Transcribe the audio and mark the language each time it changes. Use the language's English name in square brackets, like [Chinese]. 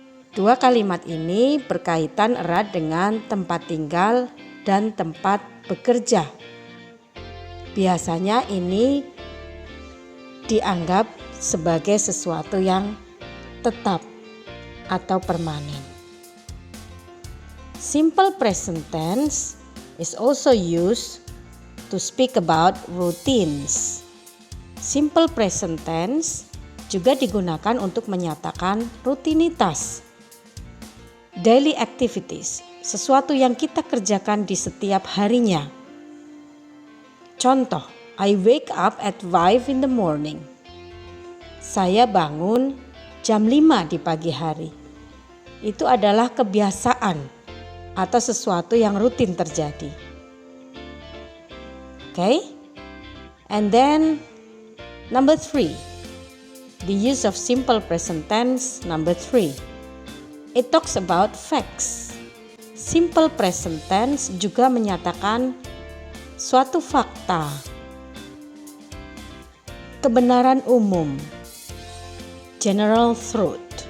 [Indonesian] Dua kalimat ini berkaitan erat dengan tempat tinggal dan tempat bekerja. Biasanya ini dianggap sebagai sesuatu yang tetap atau permanen. [English] Simple present tense is also used to speak about routines. [Indonesian] Simple present tense juga digunakan untuk menyatakan rutinitas. [English] Daily activities, [Indonesian] sesuatu yang kita kerjakan di setiap harinya. Contoh, [English] I wake up at 5 in the morning. [Indonesian] Saya bangun jam 5 di pagi hari. Itu adalah kebiasaan atau sesuatu yang rutin terjadi. [English] Okay? And then number 3, the use of simple present tense number 3. It talks about facts. [Indonesian] Simple present tense juga menyatakan suatu fakta, kebenaran umum, [English] general truth.